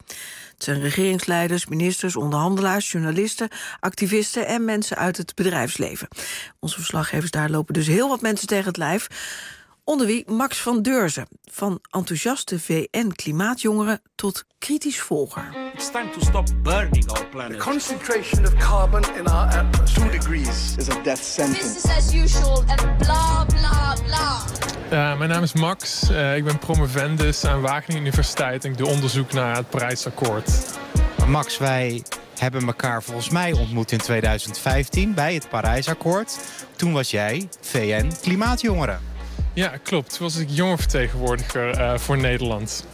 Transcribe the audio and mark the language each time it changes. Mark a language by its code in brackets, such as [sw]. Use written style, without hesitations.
[nl] Het zijn regeringsleiders, ministers, onderhandelaars, journalisten, activisten en mensen uit het bedrijfsleven. Onze verslaggevers daar lopen dus heel wat mensen tegen het lijf. Onder wie Max van Deurzen, van enthousiaste VN-klimaatjongeren tot kritisch volger. [en] It's time to stop burning our planet. The concentration of carbon in our atmosphere. 2 degrees is a death sentence. Business as usual and blah, blah, blah. [nl] Mijn naam is Max, ik ben promovendus aan Wageningen Universiteit en ik doe onderzoek naar het Parijsakkoord. Max, wij hebben elkaar volgens mij ontmoet in 2015 bij het Parijsakkoord. Toen was jij VN-klimaatjongeren. Ja, klopt. Toen was ik jongerenvertegenwoordiger voor Nederland.